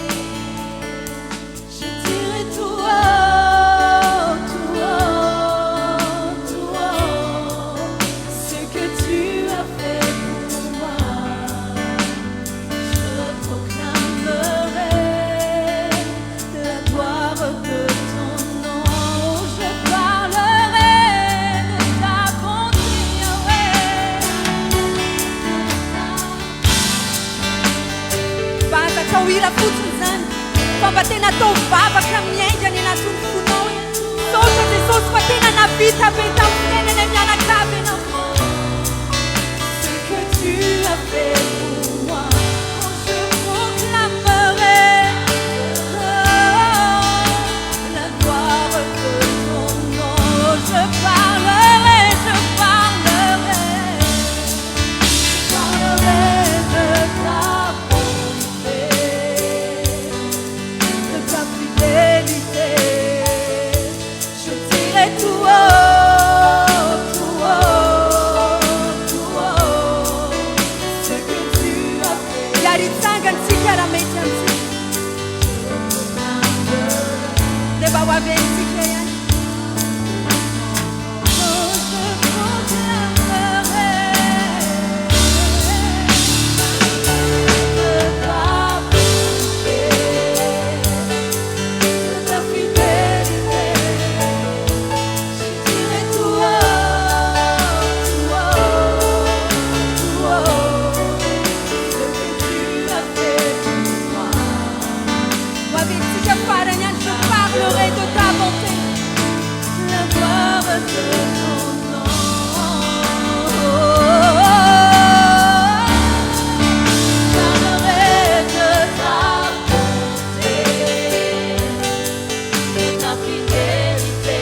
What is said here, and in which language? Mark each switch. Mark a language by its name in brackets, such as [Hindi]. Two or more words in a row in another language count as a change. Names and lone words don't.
[French] Je dirai tout haut, tout haut, tout haut, ce que tu as fait pour moi. Je proclamerai la gloire de ton nom. Je parlerai de ta bonté, [Malagasy] Bata kawira fotsiny zany fa mba tena atao vavaka miaingana anatin'ny fonao. Saotra Jesosy fa tena navita be tamin'ny fiainana mianakavy ianao. [French] Ce que tu as fait pour moi, je proclamerai la gloire de ton nom. Je parlerai de ta bonté, de ta fidélité. Je dirai tout haut, tout haut, tout haut, ce que tu as fait. [Malagasy] Yaritsangantsika raha mety amitsika dia mba ho avy antsika ihany. [French] Je proclamerai de ta bonté, de ta fidélité. Je dirai tout haut, tout haut, tout haut, ce que tu as fait pour moi. [Malagasy] Ho avy antsika farany ihany. [French] Je parlerai de ta bonté, la gloire de ton nom. Parlerai de ta bonté, de ta fidélité.